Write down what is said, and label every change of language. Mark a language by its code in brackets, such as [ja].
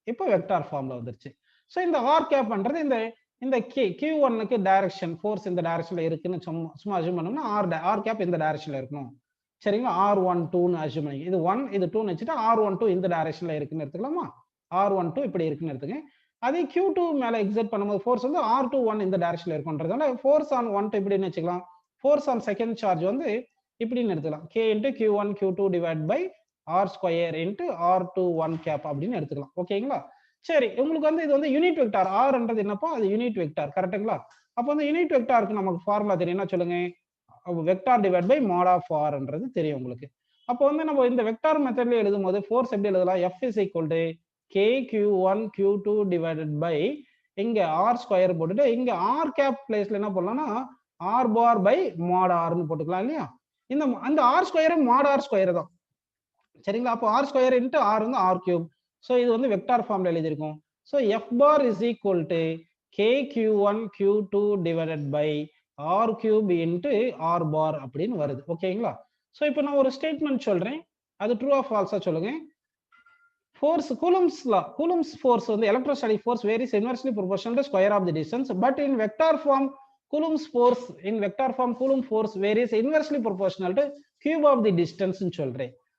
[ta] இப்போ வெக்டார் ஃபார்ம்ல வந்துருச்சு. ஸோ இந்த r கேப்ன்றது இந்த Q1க்கு டைரக்ஷன், ஃபோர்ஸ் இந்த டைரக்ஷன்ல இருக்குன்னு சும்மா அஸ்யூம் பண்ணோம்னா r கேப் இந்த டைரக்ஷன்ல இருக்கணும். சரிங்களா? R12ன்னு அஸ்யூம் பண்ணி இது 1 இது 2ன்னு வச்சுட்டு R12 இந்த டைரக்ஷன்ல இருக்குன்னு எடுத்துக்கலாமா? R12 இப்படி இருக்குன்னு எடுத்துக்கேன். அதே Q2 மேல எக்ஸர்ட் பண்ணும்போது ஃபோர்ஸ் வந்து R21 இந்த டைரக்ஷன்ல இருக்குன்றதால ஃபோர்ஸ் ஆன் 1 இப்படின்னு வச்சுக்கலாம். ஃபோர்ஸ் ஆன் செகண்ட் சார்ஜ் வந்து இப்படின்னு எடுத்துக்கலாம். [en] K into Q1 Q2 divided by R square into R21 cap அப்படின்னு எடுத்துக்கலாம். [ta] ஓகேங்களா? சரி, உங்களுக்கு வந்து இது வந்து யூனிட் வெக்டார். Rன்றது என்னப்பா? அது யூனிட் வெக்டார். கரெக்ட்டுங்களா? அப்போ வந்து யூனிட் வெக்டாருக்கு நமக்கு ஃபார்முலா தெரியும். என்ன சொல்லுங்க? Vector divide by mod of Rன்றது தெரியும் உங்களுக்கு. அப்போ வந்து நம்ம இந்த வெக்டார் மெத்தட்ல எழுதும் போது ஃபோர்ஸ் எப்படி எழுதலாம்? [en] F is equal to K Q1 Q2 divided by இங்க R square போட்டுட்டு இங்க R cap பிளேஸ்ல என்ன பண்ணலாம்னா R bar by mod Rன்னு போட்டுக்கலாம் இல்லையா? [ta] அந்த R square mod R square தான். சரிங்களா? அப்போ R ஸ்கொயர் into R வந்து R கியூப். ஸோ இது வந்து வெக்டார் ஃபார்ம்ல எழுதியிருக்கோம். So [en] F bar is equal to kq1 q2 divided by r cube into r bar அப்படின்னு வருது. [ta] ஓகேங்களா? ஸோ இப்போ நான் ஒரு ஸ்டேட்மெண்ட் சொல்றேன், அது ட்ரூ ஆர் ஃபால்ஸா சொல்லுங்க. [en] Force Coulomb's law, Coulomb's force on the electrostatic force varies inversely proportional to square of the distance, but in vector form Coulomb's force Coulomb force varies inversely proportional to cube of the distance ன்னு சொல்றேன்.